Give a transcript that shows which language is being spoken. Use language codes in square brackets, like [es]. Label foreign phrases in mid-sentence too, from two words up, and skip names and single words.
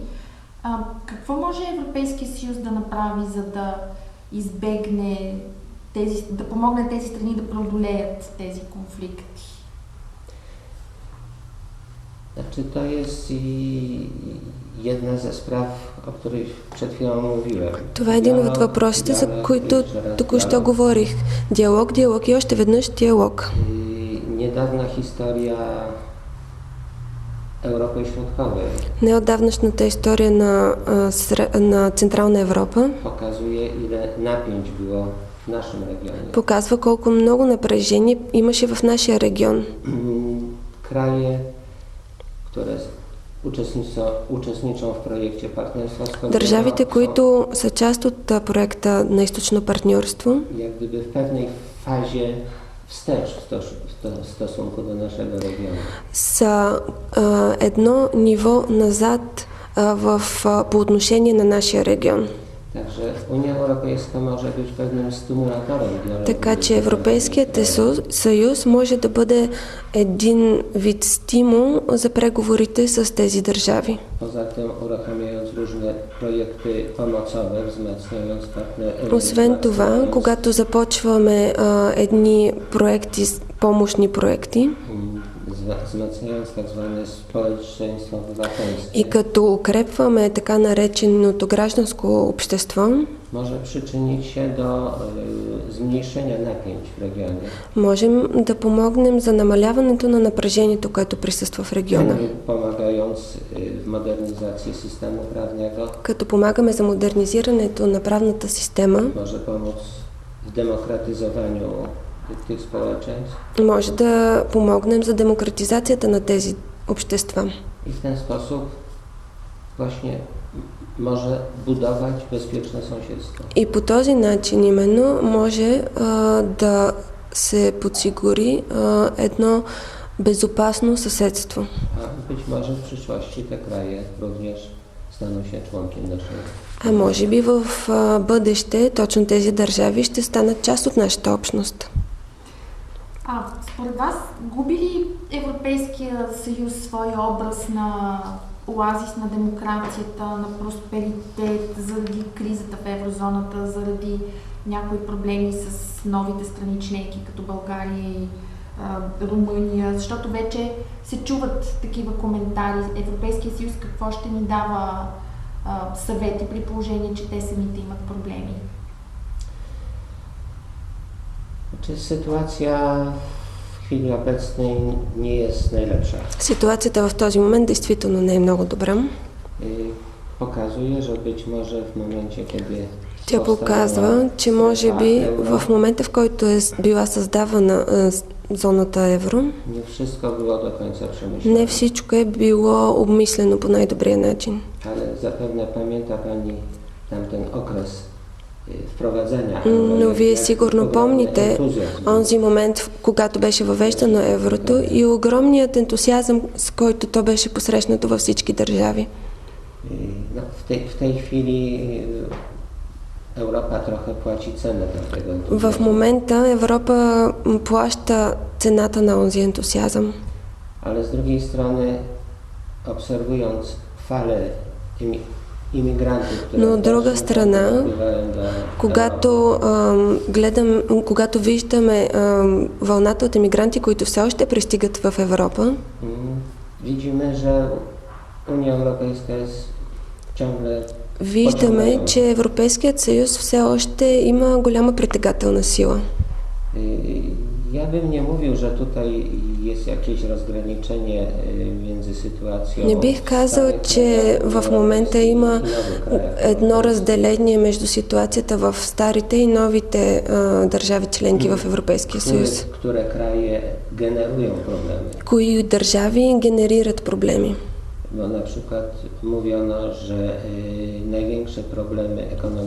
[bg] Какво може Европейския съюз да направи, за да избегне да помогне тези страни да преодолеят тези конфликти? [pl] Znaczy to jest jedna ze spraw, o której przed chwilą mówiłem. [bg] Това е един от въпросите, за които току-що говорих. Диалог, диалог и още веднъж диалог. [pl] Niedawna historia Europy Środkowej [bg] Неотдавнашната история на Централна Европа [pl] pokazuje, ile napięć było w naszym regionie. [bg] показва колко много напрежение имаше в нашия регион. [pl] Kraje, które uczestniczą w projekcie Partnerstwa Wschodniego, [bg] Държавите, които са част от проекта на източно партньорство, [pl] jak gdyby w pewnej fazie wstecz w stosunku do naszego regionu. [bg] са едно ниво назад по отношение на нашия регион. [pl] Także Unia Europejska może być pewnym stymulatorem dialogu. [bg] Така че Европейският съюз може да бъде един вид стимул за преговорите с тези държави. [pl] Poza tym uruchamiając różne projekty pomocowe, wzmacniając [bg] Освен това, когато започваме едни проекти, помощни проекти, [pl] wzmacniając tak zwane społeczeństwo obywatelskie, [bg] и като укрепваме така нареченото гражданско общество, [pl] może przyczynić się do zmniejszenia napięć w regionie. [bg] можем да помогнем за намаляването на напрежението, което присъства в региона. [pl] Pomagając w modernizacji systemu prawnego, [bg] Като помагаме за модернизирането на правната система, [pl] może pomóc w demokratyzowaniu tych społeczeństw [bg] може да помогнем за демократизацията на тези общества. [pl] i w ten sposób właśnie może budować bezpieczne sąsiedztwo. [bg] И по този начин именно може да се подсигури едно безопасно съседство. [pl] A być może w przyszłości te kraje również staną się członkiem naszego. [bg] А може би в бъдеще точно тези държави ще станат част от нашата общност. Според вас, губи ли Европейския съюз своя образ на оазис на демокрацията, на просперитет, заради кризата в еврозоната, заради някои проблеми с новите страни членки, като България и Румъния, защото вече се чуват такива коментари. Европейския съюз какво ще ни дава съвети при положение, че те самите имат проблеми? [pl] Sytuacja w chwili obecnej nie jest najlepsza. [bg] Ситуацията в този момент действително не е много добра. [pl] Pokazuje, że być może w momencie, kiedy [bg] Тя показва, че може би в момента, в който е била създавана зоната евро, [pl] nie wszystko było do końca przemyślane. [bg] не всичко е било обмислено по най-добрия начин. [pl] Ale zapewne pamięta Pani tamten okres wprowadzenia. [bg] Но вие сигурно помните онзи момент, когато беше въвеждано еврото и огромният ентусиазъм, с който то беше посрещнато във всички държави. [pl] No, w tej chwili Europa trochę płaci cenę tego entuzjazmu. [bg] В момента Европа плаща цената на онзи ентусиазъм. [pl] Ale z drugiej strony, obserwując falę imigrantów, które [bg] Но от друга страна, когато виждаме вълната от емигранти, които все още пристигат в Европа, [pl] widzimy, że Unia Europejska jest ciągle [bg] виждаме, че Европейският съюз все още има голяма притегателна сила. [pl] Ja bym nie mówił, że tutaj jest jakieś rozgraniczenie między sytuacją. [bg] Не бих казал, че в момента има едно разделение между ситуацията в старите и новите държави членки в Европейския съюз. [pl] Które kraje generują problemy. [bg] Кои държави генерират проблеми? [pl] Bo na przykład mówiono, że największe problemy ekonomiczne.